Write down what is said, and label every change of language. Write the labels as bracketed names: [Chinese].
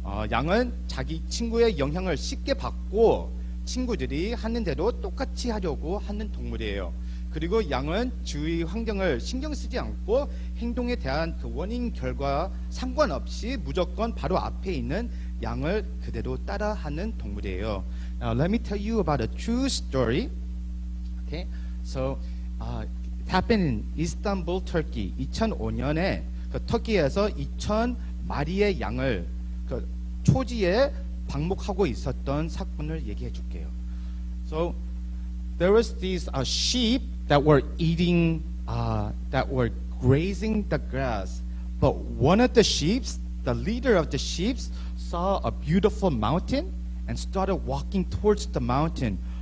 [Korean] 양은 자기 친구의 영향을 쉽게 받고 친구들이 하는 대로 똑같이 하려고 하는 동물이에요. 그리고 양은 주위 환경을 신경 쓰지 않고 행동에 대한 그 원인 결과 상관없이 무조건 바로 앞에 있는 양을 그대로 따라하는 동물이에요. [English] Now let me tell you about a true story. Okay, so it happened in Istanbul, Turkey. [Korean] 2005년에 터키에서 2,000마리의 양을 초지에 방목하고 있었던 사건을 얘기해 줄게요. [English] So there was these sheep that were eating, that were grazing the grass. But one of the sheep, the leader of the sheep, saw a beautiful mountain and started walking towards the mountain.